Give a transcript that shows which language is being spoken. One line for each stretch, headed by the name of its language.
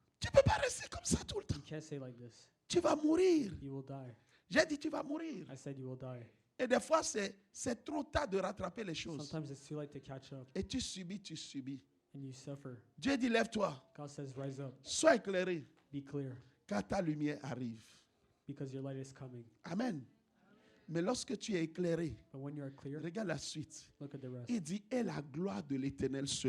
French: Tu ne peux pas rester comme ça tout le temps.
English: You can't say like this.
French: Tu vas mourir.
English: You will die.
French: J'ai dit tu vas mourir.
English: I said you will die.
French: Et des fois, c'est trop tard de rattraper les choses.
English: Sometimes it's too late to catch up
French: Et tu subis.
English: and you suffer.
French: Dieu dit lève-toi,
English: God says rise up.
French: sois éclairé,
English: Be clear
French: car ta lumière arrive.
English: because your light is coming. Amen.
French: Mais lorsque tu es éclairé,
English: But when you are clear,
French: regarde la suite.
English: look at the rest.
French: Il dit, et la gloire de l'Éternel se